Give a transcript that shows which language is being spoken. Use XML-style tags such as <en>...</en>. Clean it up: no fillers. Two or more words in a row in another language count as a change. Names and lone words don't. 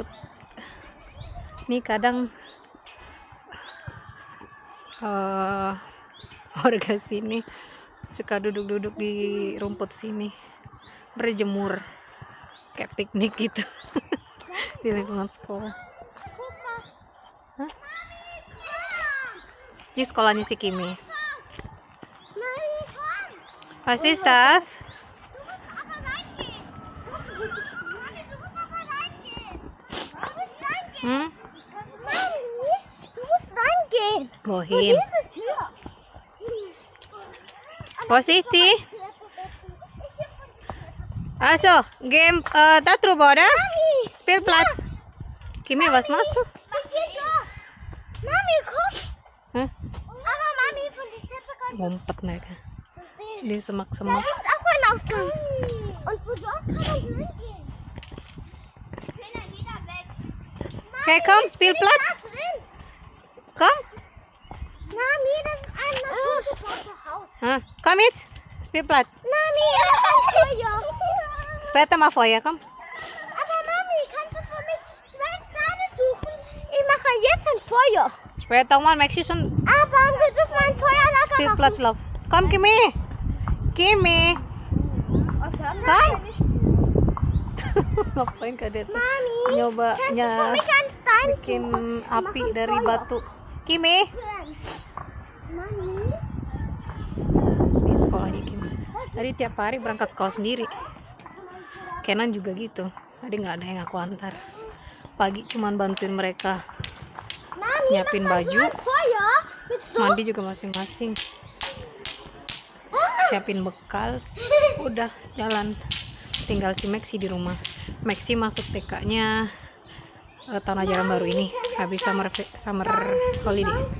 <id>Nih kadang warga sini suka duduk-duduk di rumput sini, berjemur kayak piknik gitu. Di lingkungan sekolah. Hah? Ini sekolahnya si Kimi.</id> <de>Was ist das? Wohin?</de> <id>Positif. Also, game Tatru Boda.</id> <de>Spielplatz. Kimi, was machst du? Mami, guck. Hah? Aber Mami, von der Treppe kommt.</de> <id>Ngumpet mereka di</id> <de>Da</de> <id>semak-semak.</id> <de>ist auch ein Ausgang. Und wo dort kann man hingehen. Kinder, geh da weg. Hey, komm, Spielplatz. Komm. Mami, das ist ein naturgebautes Haus. Komm jetzt. Spielplatz. Mami, da ist ein Feuer. Später mal Feuer, komm. Aber Mami, kannst du für mich 2 Steine suchen? Ich mache jetzt ein Feuer. Später mal, merkst du schon Aber wir dürfen ein Feuer locker machen. Spielplatzlauf. Komm, Kimi. Kimi. Komm.</de> <id>Ngapain kadet?</id> <de>Mami,</de> <id>Nyobanya</id> <de>für mich einen Stein</de> <id>bikin</id> <de>suchen?</de> <id>api</id> <de>Machen</de> <id>dari</id> <de>Feuer.</de> <id>batu. Kimi. Mami. Di sekolahnya Kimi. Tadi tiap hari berangkat sekolah sendiri. Kenan juga gitu. Tadi nggak ada yang aku antar. Pagi cuman bantuin mereka</id> <de>Mami,</de> <id>nyiapin</id> <de>mach mal so</de> <id>baju,</id> <de>ein Feuer mit so.</de> <id>mandi juga masing-masing, siapin bekal, udah jalan. Tinggal si Maxi di rumah. Maxi masuk TK-nya tahun ajaran baru ini, habis</id> <en>summer holiday.</en>